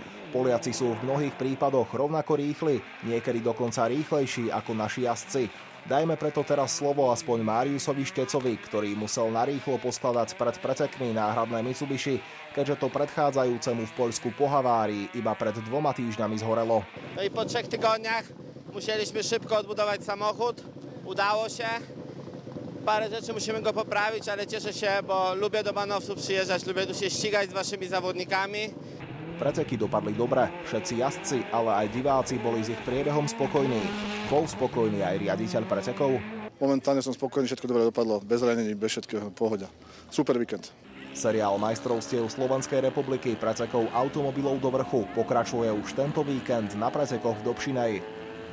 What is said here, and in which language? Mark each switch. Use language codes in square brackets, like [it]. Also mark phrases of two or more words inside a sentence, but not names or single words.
[sk] Poliaci sú v mnohých prípadoch rovnako rýchli, niekedy dokonca rýchlejší ako naši jazdci. Dajme preto teraz slovo aspoň Máriusovi Štecovi, ktorý musel narýchlo poskladať pred pretekmi náhradné Mitsubishi, keďže to predchádzajúcemu v Poľsku po havárii iba pred 2 týždňami zhorelo. [pl] No i po 3 tygodniach musieliśmy szybko odbudować samochód. Udało się. Parę rzeczy musimy go poprawić, ale cieszę się, bo lubię do Banowców przyjeżdżać, lubię tu się ścigać z waszymi zawodnikami. [sk] Preteky dopadli dobre, všetci jazdci, ale aj diváci boli s ich priebehom spokojní. Bol spokojný aj riaditeľ pretekov? Momentálne som spokojný, všetko dobre dopadlo, bez ranení, bez všetkého, pohoda. Super víkend. Seriál majstrovstiev Slovenskej republiky pretekov automobilov do vrchu pokračuje už tento víkend na pretekoch v Dobšinej.